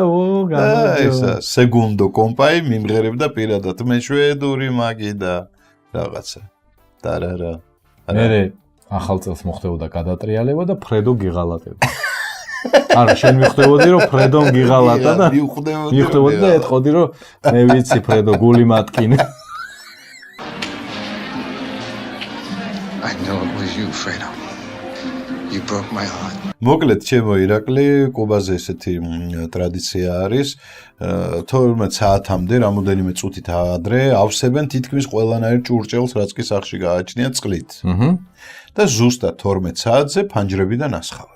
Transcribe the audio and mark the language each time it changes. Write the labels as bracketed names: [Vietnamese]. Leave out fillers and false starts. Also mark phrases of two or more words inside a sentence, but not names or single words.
[Georgian] ესა Segundo Company მიმღერებდა პირადად მე შვედური მაგი და რაღაცა. დარარა. მე ახალ წელს მოხდებოდა გადატრიალება და ფრედო გიღალატებდა. არა, შენ მიხვდებოდი რომ ფრედომ გიღალატა და მიხვდებოდი და ეთყოდი რომ მე ვიცი ფრედო გული მატკინე. [English] I know it was you, Fredo. You broke my heart. [Georgian] მოკლედ ჩემო ირაკლი, კუბაზე ესეთი ტრადიცია არის 12 საათამდე რამოდენიმე წუთით ადრე ავსებენ თითქმის ყველანაირ ჭურჭელს, რაც კი სახლში გააჩნია წყლით. და ზუსტად 12 საათზე ფანჯრებიდან ასხავენ.